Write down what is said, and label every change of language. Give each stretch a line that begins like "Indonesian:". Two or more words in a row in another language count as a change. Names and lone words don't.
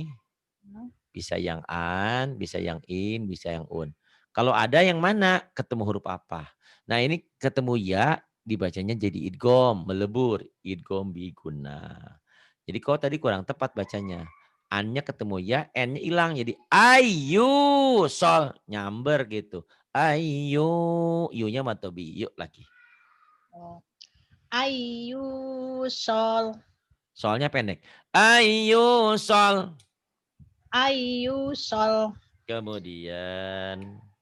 Indonesian: Bisa yang an, bisa yang in, bisa yang un. Kalau ada yang mana? Ketemu huruf apa? Nah ini ketemu ya, dibacanya jadi idgom, melebur.
Arabic: Idgom biguna.
Indonesian: Jadi kau tadi kurang tepat bacanya. An-nya ketemu ya, N-nya hilang. Jadi ayu, sol. Nyamber gitu. Ayu, yu-nya matobi. Yuk lagi.
Arabic: Ayyusal.
Indonesian: Solnya pendek. Ayu, sol.
Arabic: Ayyusal.
Indonesian: Kemudian